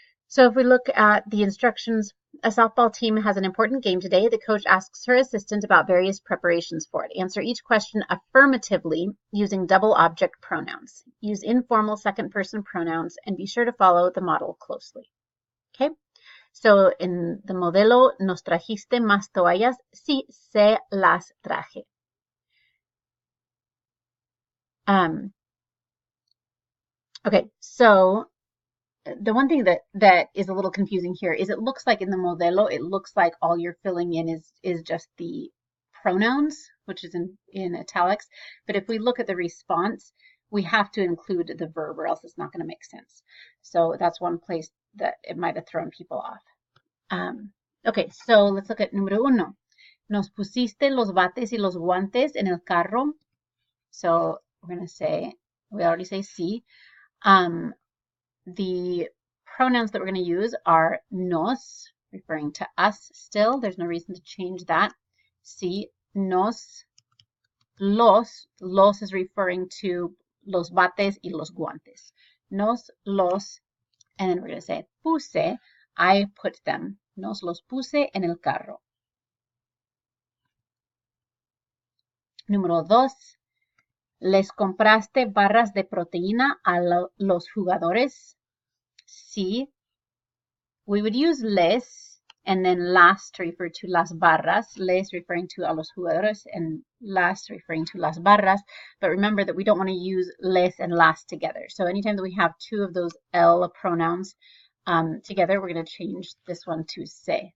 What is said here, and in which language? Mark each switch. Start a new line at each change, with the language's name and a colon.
English: So if we look at the instructions, a softball team has an important game today. The coach asks her assistant about various preparations for it. Answer each question affirmatively using double object pronouns. Use informal second person pronouns and be sure to follow the model closely. Okay? So in the
Spanish: modelo, ¿nos trajiste más toallas? Sí, se las traje.
English: Okay, so the one thing that is a little confusing here is it looks like in the modelo, it looks like all you're filling in is just the pronouns, which is in italics. But if we look at the response, we have to include the verb or else it's not going to make sense. So that's one place that it might have thrown people off. Okay, so let's look at
Spanish: número uno. Nos pusiste los bates y los guantes en el carro.
English: So we're going to say, we already say sí. The pronouns that we're going to use are nos, referring to us still. There's no reason to change that.
Spanish: Sí, nos, los
English: is referring to
Spanish: los bates y los guantes.
English: Nos, los, and then we're going to say puse, I put them.
Spanish: Nos los puse en el carro. Número dos, ¿les compraste barras de proteína a los jugadores? Sí.
English: We would use les and then las to refer to
Spanish: las barras. Les
English: referring to
Spanish: a los jugadores and las referring to las barras.
English: But remember that we don't want to use les and las together. So anytime that we have two of those L pronouns together, we're going to change this one to se.